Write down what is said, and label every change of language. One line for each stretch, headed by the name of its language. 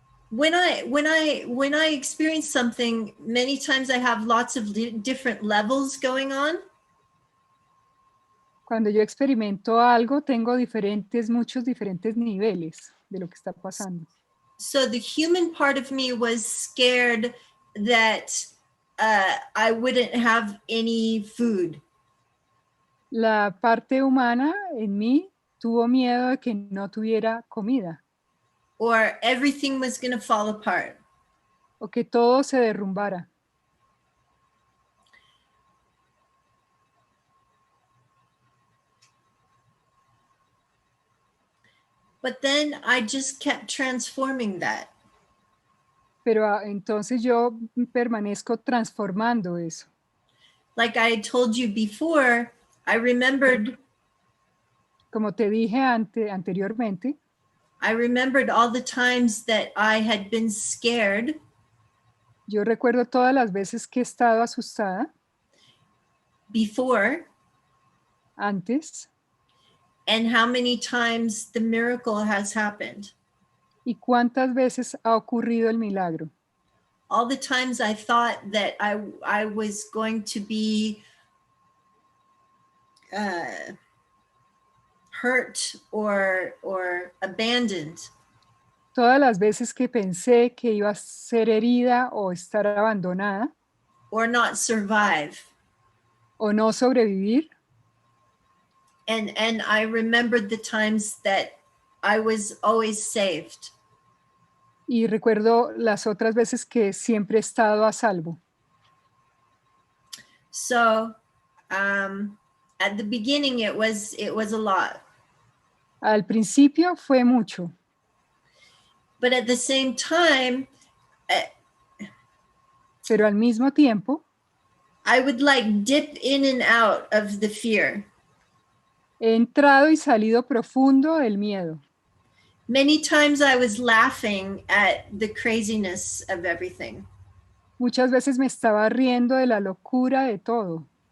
English: when I experience something, many times I have lots of different levels going on.
Spanish: Cuando yo experimento algo, tengo muchos diferentes niveles de lo que está pasando.
English: So the human part of me was scared that I wouldn't have any food.
Spanish: La parte humana en mí tuvo miedo de que no tuviera comida
English: Or everything was going to fall apart.
Spanish: o que todo se derrumbara.
English: But then I just kept transforming that.
Spanish: Pero entonces yo permanezco transformando eso.
English: Like I had told you before, I remembered
Spanish: Como te dije anteriormente,
English: I remembered all the times that I had been scared
Spanish: yo recuerdo todas las veces que he estado asustada
English: before
Spanish: antes
English: and how many times the miracle has happened.
Spanish: y cuántas veces ha ocurrido el milagro.
English: All the times I thought that I was going to be hurt or abandoned.
Spanish: Todas las veces que pensé que iba a ser herida o estar abandonada
English: Or not survive.
Spanish: o no sobrevivir.
English: And I remembered the times that I was always saved.
Spanish: Y recuerdo las otras veces que siempre he estado a salvo.
English: So at the beginning it was a lot.
Spanish: Al principio fue mucho,
English: But at the same time,
Spanish: pero al mismo tiempo
English: I would like dip in and out of the fear.
Spanish: he entrado y salido profundo del miedo.
English: Many times I was laughing at the craziness of everything.
Spanish: Muchas veces me estaba riendo de la locura de todo.